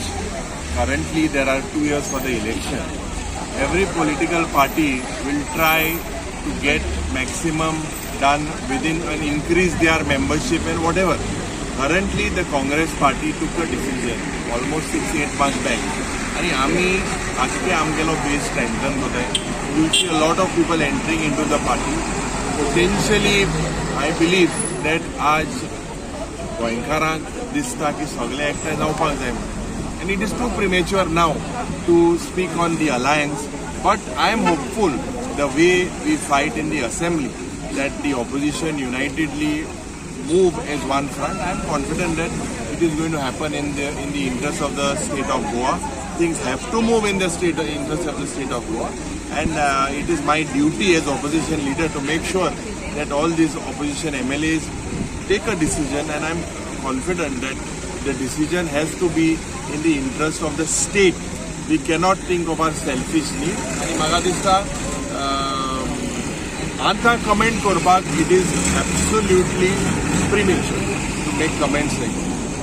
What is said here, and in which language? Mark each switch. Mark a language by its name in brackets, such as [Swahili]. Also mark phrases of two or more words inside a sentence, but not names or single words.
[English] Currently, there are 2 years for the election. Every political party will try to get maximum done within and increase their membership and whatever. Currently, the Congress party took a decision almost 6-8 months back. [Konkani] आणि आम्ही आजके आमगेलो [English] base strengthen [Konkani] होत आहे. [English] You will see a lot of people entering into the party. Potentially, I believe that [Konkani] आज गोंयकारांक दिसता की सगळे एकठांय जावपाक जाय म्हणून. [English] And it is too premature now to speak on the alliance. But I am hopeful the way we fight in the assembly that the opposition unitedly move as one front. I am confident that it is going to happen in the interest of the state of Goa. Things have to move in the interest of the state of Goa, and it is my duty as opposition leader to make sure that all these opposition MLAs take a decision, and I am confident that the decision has to be in the interest of the state. We cannot think of our selfish needs. And [Konkani] म्हाका दिसता आतां comment करपाक [English] it is absolutely premature to make comments like that.